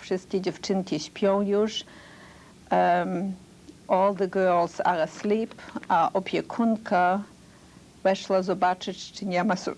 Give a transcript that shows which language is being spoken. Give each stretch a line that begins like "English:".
Polish: Wszystkie dziewczynki śpią już.
English: All the girls are asleep.
Polish: A opiekunka weszła zobaczyć, czy nie ma...